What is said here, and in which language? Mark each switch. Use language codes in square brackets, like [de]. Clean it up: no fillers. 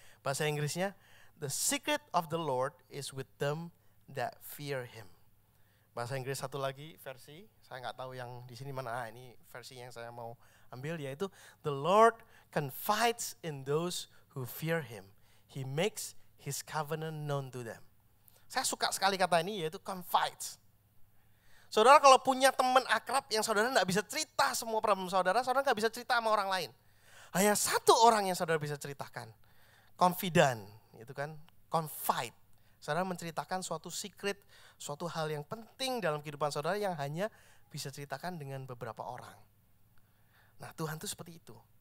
[id] Bahasa Inggrisnya, [en] the secret of the Lord is with them that fear Him. [id] Bahasa Inggris satu lagi versi, saya nggak tahu yang di sini mana. Ini versi yang saya mau ambil, yaitu [en] the Lord confides in those who fear Him. He makes His covenant known to them. [id] Saya suka sekali kata ini, yaitu confides. Saudara kalau punya teman akrab yang saudara nggak bisa cerita semua problem saudara nggak bisa cerita sama orang lain. Hanya satu orang yang saudara bisa ceritakan. Confidant, itu kan, confide. Saudara menceritakan suatu secret, suatu hal yang penting dalam kehidupan saudara yang hanya bisa ceritakan dengan beberapa orang. Nah Tuhan itu seperti itu.